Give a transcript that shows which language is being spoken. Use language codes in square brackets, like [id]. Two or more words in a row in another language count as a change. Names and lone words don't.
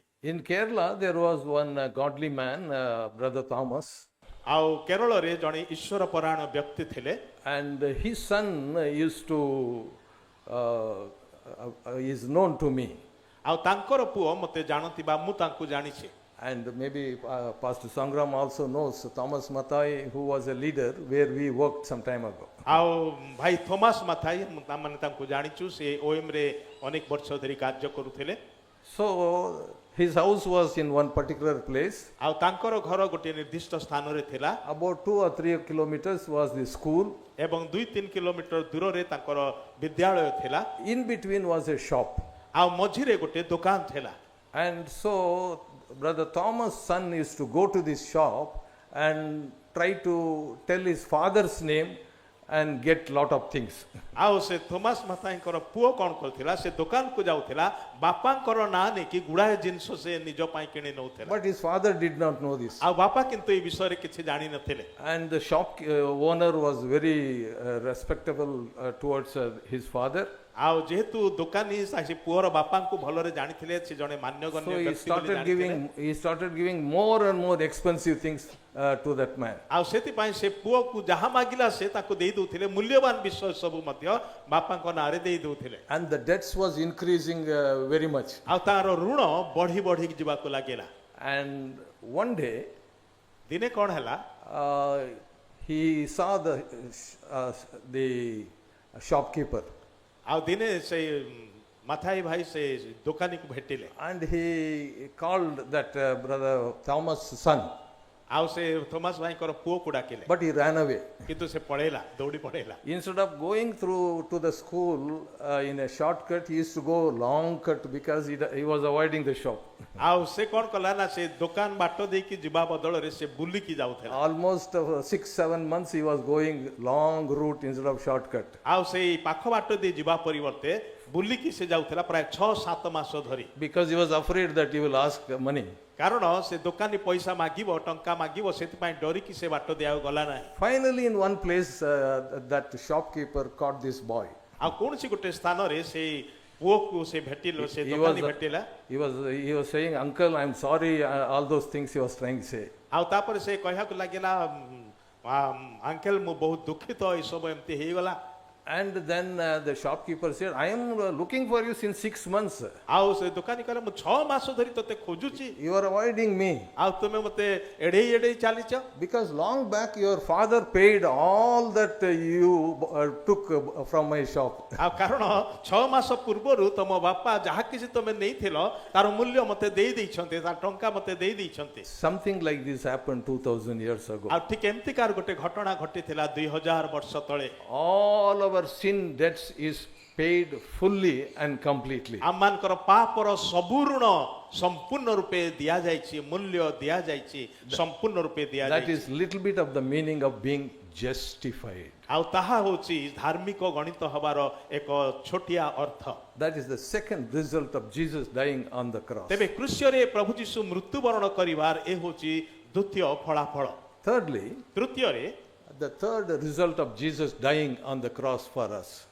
[en] In Kerala, there was one godly man, Brother Thomas, [or] ଆଉ କେରଳରେ ଜଣେ ଈଶ୍ୱର ପରାୟଣ ବ୍ୟକ୍ତି ଥିଲେ। [en] and his son used to, is known to me. [or] ଆଉ ତାଙ୍କର ପୁଅ ମୋତେ ଜାଣନ୍ତି ବା ମୁଁ ତାଙ୍କୁ ଜାଣିଛି। [en] And maybe Pastor Sangram also knows Thomas Mathai, who was a leader where we worked some time ago. [or] ଆଉ ଭାଇ ଥୋମାସ ମାଥାଇ ଆମେ ତାଙ୍କୁ ଜାଣିଛୁ, ସେ ଓଏମ୍ ରେ ଅନେକ ବର୍ଷ ଧରି କାର୍ଯ୍ୟ କରୁଥିଲେ। [en] So his house was in one particular place. [or] ଆଉ ତାଙ୍କର ଘର ଗୋଟିଏ ନିର୍ଦ୍ଦିଷ୍ଟ ସ୍ଥାନରେ ଥିଲା [en] About 2 or 3 kilometers was the school. [or] ଏବଂ 2-3 କିଲୋମିଟର ଦୂରରେ ତାଙ୍କର ବିଦ୍ୟାଳୟ ଥିଲା। [en] In between was a shop. [or] ଆଉ ମଝିରେ ଗୋଟେ ଦୋକାନ ଥିଲା। [en] And so Brother Thomas' son used to go to this shop and try to tell his father's name and get lot of things. [or] ଆଉ ସେ ଥୋମାସ ମାଥାଇଙ୍କର ପୁଅ କ'ଣ କରୁଥିଲା, ସେ ଦୋକାନକୁ ଯାଉଥିଲା, ବାପାଙ୍କର ନାଁ ନେଇକି ଗୁଡ଼ାଏ ଜିନିଷ ସେ ନିଜ ପାଇଁ କିଣି ନେଉଥିଲା। [en] But his father did not know this. [or] ଆଉ ବାପା କିନ୍ତୁ ଏ ବିଷୟରେ କିଛି ଜାଣିନଥିଲେ। [en] And the shop owner was very respectable towards his father. [or] ଆଉ ଯେହେତୁ ଦୋକାନୀ ସେ ପୁଅର ବାପାଙ୍କୁ ଭଲରେ ଜାଣିଥିଲେ, ସେ ଜଣେ ମାନ୍ୟଗଣ୍ୟ [en] So he [or] ବ୍ୟକ୍ତି ବୋଲି [en] started [or] ଜାଣିଥିଲେ। [en] started giving more and more expensive things to that man. [or] ଆଉ ସେଥିପାଇଁ ସେ ପୁଅକୁ ଯାହା ମାଗିଲା ସେ ତାକୁ ଦେଇ ଦଉଥିଲେ, ମୂଲ୍ୟବାନ ବିଷୟ ସବୁ ମଧ୍ୟ ବାପାଙ୍କ ନାଁରେ ଦେଇ ଦଉଥିଲେ। [en] And the debts was increasing very much. [or] ଆଉ ତାର ଋଣ ବଢି ବଢି ଯିବାକୁ ଲାଗିଲା। [en] And one day [or] ଦିନେ କ'ଣ ହେଲା, [en] he saw the shopkeeper. [or] ଆଉ ଦିନେ ସେ ମାଥାଇ ଭାଇ ସେ ଦୋକାନୀକୁ ଭେଟିଲେ। [en] And he called that Brother Thomas' son. [or] ଆଉ ସେ ଥୋମାସ ଭାଇଙ୍କର ପୁଅକୁ ଡାକିଲେ, [en] But he ran away. [or] କିନ୍ତୁ ସେ ପଳେଇଲା, ଦୌଡ଼ି ପଳେଇଲା। [en] Instead of going through to the school in a shortcut, he used to go long cut because he was avoiding the shop. [or] ଆଉ ସେ କ'ଣ କଲା ନା, ସେ ଦୋକାନ ବାଟ ଦେଇକି ଯିବା ବଦଳରେ ସେ ବୁଲିକି ଯାଉଥିଲା। [en] Almost 6-7 months he was going long route instead of shortcut. [or] ଆଉ ସେଇ ପାଖ ବାଟ ଦେଇ ଯିବା ପରିବର୍ତ୍ତେ ବୁଲିକି ସେ ଯାଉଥିଲା ପ୍ରାୟ 6-7 ମାସ ଧରି। [en] Because he was afraid that he will ask money. [or] କାରଣ ସେ ଦୋକାନୀ ପଇସା ମାଗିବ, ଟଙ୍କା ମାଗିବ, ସେଥିପାଇଁ ଡରିକି ସେ ବାଟ ଦେବାକୁ ଗଲା ନାହିଁ। [en] Finally, in one place, that shopkeeper caught this boy. [or] ଆଉ କୌଣସି ଗୋଟେ ସ୍ଥାନରେ ସେଇ ପୁଅକୁ ସେ ଭେଟିଲ, ସେ ଦୋକାନୀ ଭେଟିଲା। [en] He was saying, "Uncle, I'm sorry," all those things he was trying to say. [or] ଆଉ ତାପରେ ସେ କହିବାକୁ ଲାଗିଲା, ଆଙ୍କେଲ ମୁଁ ବହୁତ ଦୁଃଖିତ, ଏସବୁ ଏମିତି ହେଇଗଲା। [en] And then the shopkeeper said, I am looking for you since 6 months. [or] ଆଉ ସେ ଦୋକାନୀ କହିଲା ମୁଁ 6 ମାସ ଧରି ତତେ ଖୋଜୁଛି [en] You are avoiding me. [or] ଆଉ ତୁମେ ମତେ ଏଡେଇ ଏଡେଇ ଚାଲିଛ [en] Because long back your father paid all that you took from my shop. [or] ଆଉ କାରଣ 6 ମାସ ପୂର୍ବରୁ ତମ ବାପା ଯାହା କିଛି ତମେ ନେଇଥିଲ ତାର ମୂଲ୍ୟ ମତେ ଦେଇ ଦେଇଛନ୍ତି ତାର ଟଙ୍କା ମତେ ଦେଇ ଦେଇଛନ୍ତି [en] Something like this happened 2000 years ago. [or] ଆଉ ଠିକ ଏମିତିକାର ଗୋଟେ ଘଟଣା ଘଟିଥିଲା 2000 ବର୍ଷ ତଳେ [en] All our sin debts is paid fully and completely. [or] ଆମମାନଙ୍କର ପାପର ସବୁ ଋଣ ସମ୍ପୂର୍ଣ୍ଣ ରୂପେ ଦିଆଯାଇଛି ମୂଲ୍ୟ ଦିଆଯାଇଛି ସମ୍ପୂର୍ଣ୍ଣ ରୂପେ [en] That [or] ଦିଆଯାଇଛି [en] is little bit of the meaning of being justified. [or] ଆଉ ତାହା ହେଉଛି ଧାର୍ମିକ ଗଣିତ ହବାର ଏକ ଛୋଟିଆ ଅର୍ଥ [en] That is the second result of Jesus dying on the cross. [or] ତେବେ କୃଷ୍ୟରେ ପ୍ରଭୁ ଯୀଶୁ ମୃତ୍ୟୁବରଣ କରିବାର ଏ ହେଉଛି ଦ୍ୱିତୀୟ ଫଳାଫଳ [en] Thirdly, [or] ତୃତୀୟରେ [en] the third result of Jesus dying on the cross for us.